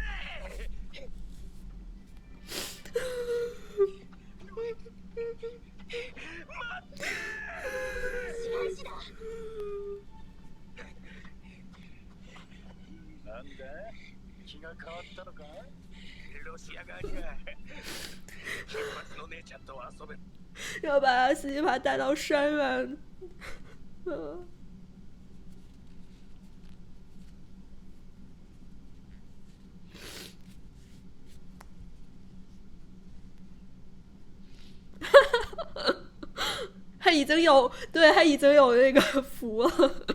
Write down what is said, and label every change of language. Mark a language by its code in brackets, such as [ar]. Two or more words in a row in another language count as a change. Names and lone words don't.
[ja] 白石だ。なんだ気が変わったのかロシア側には金髪の姉ちゃんと遊べ [zh] 要把阿西帕带到山原。他已经有，对他已经有那个符了。